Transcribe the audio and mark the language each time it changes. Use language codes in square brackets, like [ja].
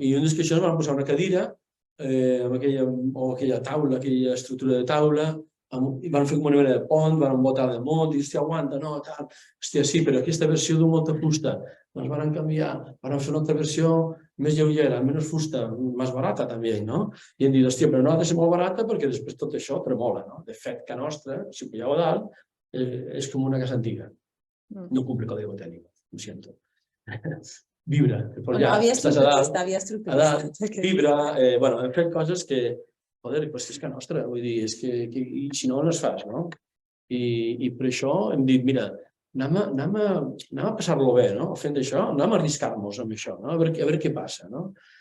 [ca] I un dels caixons vam posar una cadira, amb aquella taula, aquella estructura de taula, i van fer com una mena de pont, van botar damunt, i hòstia, aguanta, no, tal. Hòstia, sí, però aquesta versió d'un molta fusta, doncs van canviar, van fer una altra versió més lleugera, menys fusta, més barata també, no? I hem dit, hòstia, però no ha de ser molt barata perquè després tot això tremola, no? De fet, que nostra, si ho pilleu a dalt, és com una casa antiga. [es] No cumple código técnico, ho siento. [ca] Vibra, havia estructurat. Vibra, bueno, hem fet coses que, joder, és que nostra, vull dir, és que si no les fas, no? I per això hem dit, mira, anem a passar-lo bé, no? Fent això, anem a arriscar-nos amb això, no? A veure què passa, no?